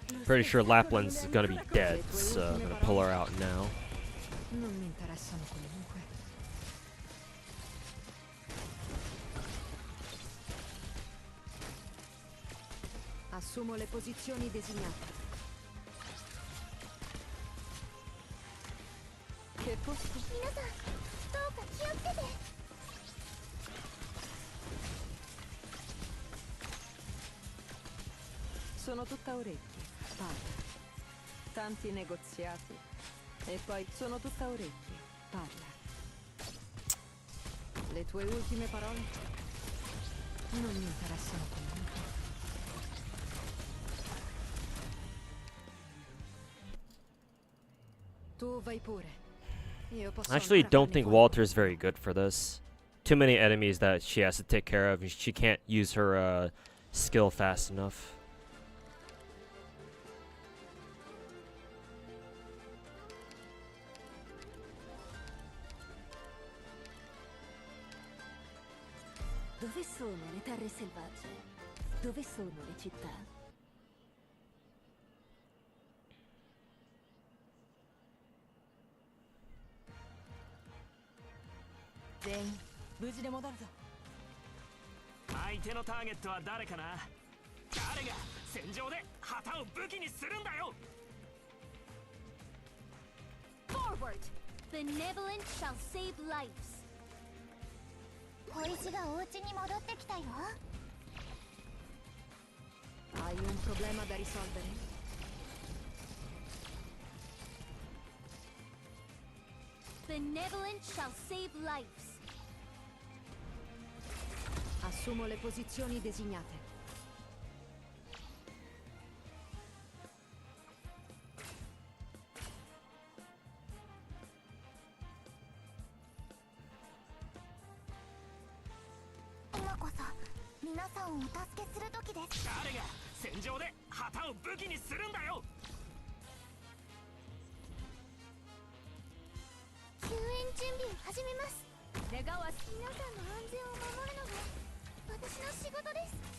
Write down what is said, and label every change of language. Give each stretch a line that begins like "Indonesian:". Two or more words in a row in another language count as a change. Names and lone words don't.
English: Pretty sure Lapland's gonna be dead, so I'm gonna pull her out now.
Italian: Non mi interessano comunque. Assumo le posizioni designate. Che posto?
Japanese: 皆さんどうか気をつけて。
Italian: Sono tutta orecchi, parla. Tanti negoziati. E poi sono tutta orecchi, parla. Le tue ultime parole? Non mi interessano comunque. Tu vai pure. Io posso
English: I actually
Italian: ancora
English: don't
Italian: farne
English: think
Italian: qualche.
English: Walter's very good for this. Too many enemies that she has to take care of, and she can't use her skill fast enough.
Italian: Dove sono le terre selvagge? Dove sono le città? Zen,
Japanese: 無事で戻るぞ。相手のターゲットは誰かな。誰が戦場で旗を武器にするんだよ。
English: Forward! Benevolent shall save lives. 小石がお家に戻ってきたよ。
Italian: Hai un problema da risolvere?
English: Benevolent shall save lives.
Italian: Assumo le posizioni designate.
Japanese: Ora こそ皆さんをお助けする時です。誰が戦場で旗を武器にするんだよ。救援準備を始めます。皆さんの安全を守るのが私の仕事です。